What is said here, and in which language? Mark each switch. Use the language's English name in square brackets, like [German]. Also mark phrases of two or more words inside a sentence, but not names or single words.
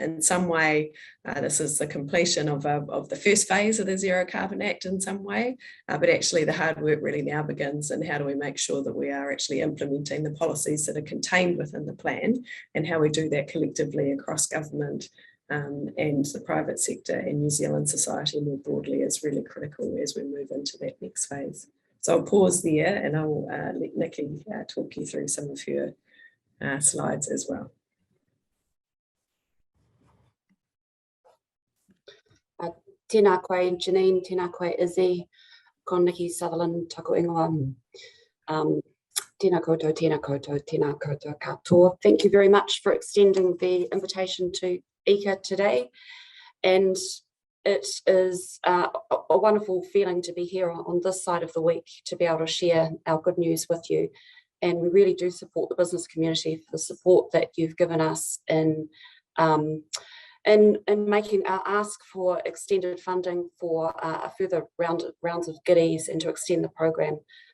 [English] In some way, this is the completion of the first phase of the Zero Carbon Act in some way, but actually the hard work really now begins, and how do we make sure that we are actually implementing the policies that are contained within the plan, and how we do that collectively across government and the private sector and New Zealand society more broadly is really critical as we move into that next phase. So I'll pause there and I'll let Nicki talk you through some of her slides as well. [Māori] Tēnā koe Janine, tēnā koe Izzy, ko Nicki Sutherland, taku ingoa. Tēnā koutou, tēnā koutou, tēnā koutou katoa. [English] Thank you very much for extending the invitation to EECA today. And it is a wonderful feeling to be here on this side of the week to be able to share our good news with you. And we really do support the business community for the support that you've given us in making our ask for extended funding for a further rounds of goodies and to extend the program.